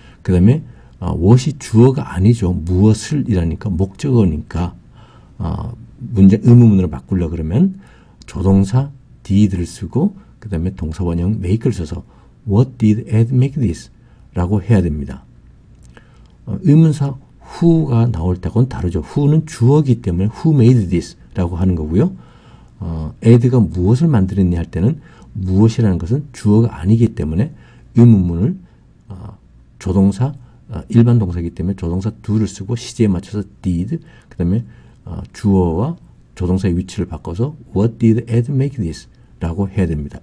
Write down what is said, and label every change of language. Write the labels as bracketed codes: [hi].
[ko] 그 다음에 what이 주어가 아니죠. 무엇을 이라니까 목적어니까 의문문으로 바꾸려 그러면 조동사 did를 쓰고 그 다음에 동사 원형 make를 써서 [en] What did Ed make this? [ko] 라고 해야 됩니다. 의문사 who가 나올 때하고는 다르죠. who는 주어이기 때문에 [en] who made this? [ko] 라고 하는 거고요. Ed가 무엇을 만들었니 할 때는 무엇이라는 것은 주어가 아니기 때문에 의문문을 조동사 일반 동사이기 때문에 조동사 do를 쓰고 시제에 맞춰서 did 그 다음에 주어와 조동사의 위치를 바꿔서 [en] What did Ed make this? [ko] 라고 해야 됩니다.